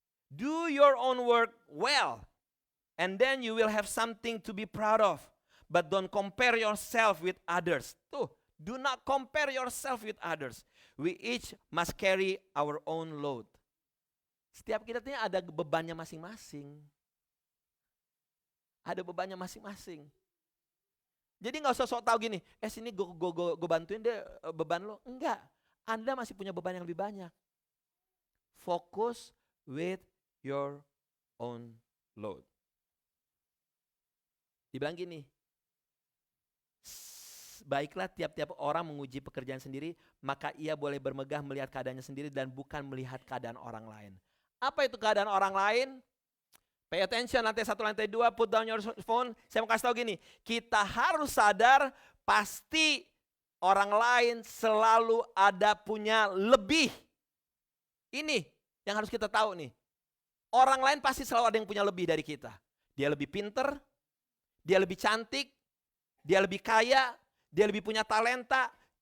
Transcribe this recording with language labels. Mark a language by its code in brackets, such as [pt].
[en] Do your own work well, and then you will have something to be proud of. But don't compare yourself with others. Tuh, do not compare yourself with others. We each must carry our own load. [id] Setiap kita ini ada bebannya masing-masing. Ada bebannya masing-masing. Jadi gak usah sok tahu gini, sini gue bantuin deh beban lo. Enggak, Anda masih punya beban yang lebih banyak. [en] Fokus with your own load. [id] Dibilang gini, baiklah tiap-tiap orang menguji pekerjaan sendiri, maka ia boleh bermegah melihat keadaannya sendiri dan bukan melihat keadaan orang lain. Apa itu keadaan orang lain? [en] Pay attention, [id] lantai 1, lantai 2, [en] put down your phone. [id] Saya mau kasih tahu gini, kita harus sadar pasti orang lain selalu ada punya lebih. Ini yang harus kita tahu nih. Orang lain pasti selalu ada yang punya lebih dari kita. Dia lebih pinter, dia lebih cantik, dia lebih kaya, dia lebih punya talenta.